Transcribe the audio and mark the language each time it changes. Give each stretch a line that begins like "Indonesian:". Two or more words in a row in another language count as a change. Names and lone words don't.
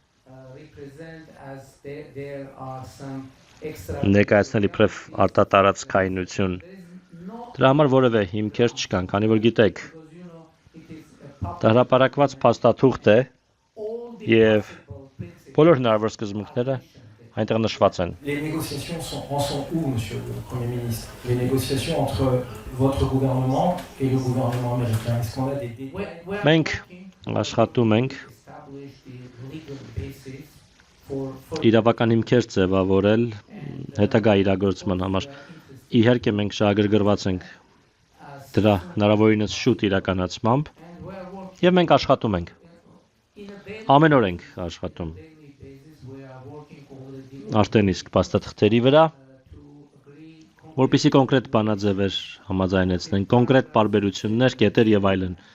Armenian: ներկայացնել իբրև արտատարածքայնություն։ Դրա համար որևէ հիմքեր չկան, քանի որ գիտեք, դա հրապարակված փաստաթուղթ է եւ բոլոր հնարավոր սկզբունքները այնտեղ նշված են։
French: Les négociations en sont où, Monsieur le Premier ministre? Les négociations entre votre gouvernement et le gouvernement américain. Est-ce qu'on a des détails?
Armenian: Մենք աշխատում ենք իրավական հիմքեր ձևավորել հետագա իրագործման համար։ Իհարկե մենք շահագրգռված ենք դրա հնարավորինս շուտ իրականացմամբ եւ մենք աշխատում ենք։ Ամեն օր ենք աշխատում։ Արդեն իսկ փաստաթղթերի վրա, որպեսզի կոնկրետ բանաձևեր համաձայնեցնեն, կոնկրետ պարբերություններ, կետեր եւ այլն։